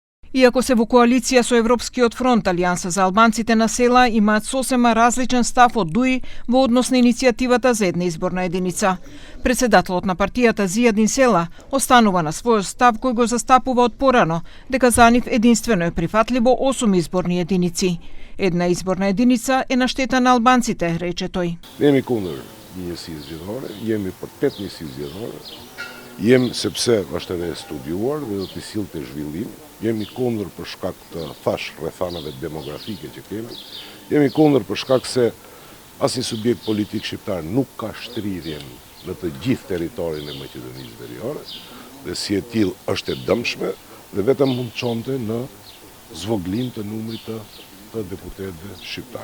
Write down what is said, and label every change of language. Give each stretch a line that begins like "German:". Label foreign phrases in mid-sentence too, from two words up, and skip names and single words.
Macedonian: Иако се во коалиција со Европскиот фронт, Алијанса за албанците на села имаат сосема различен став од ДУИ во однос на иницијативата за една изборна единица. Председателот на партијата Зијадин Села останува на својот став кој го застапува од порано, дека за нив единствено е прифатливо 8 изборни единици. Една изборна единица е на штета на албанците, рече тој.
Albanian: Jemi kundër njësi zgjedhore, jemi për 8 njësi zgjedhore. Jemi sepse është edhe e studiuar dhe do t'i sillte zhvillim. Jemi kundër për shkak të rrethanave demografike që kemi. Jemi kundër për shkak se asnjë subjekt politik shqiptar nuk ka shtrirjen në të gjithë territorin e Maqedonisë Veriore dhe si e tillë është e dëmshme dhe vetëm mund çonte në zvoglim të numrit të deputetëve shqiptar.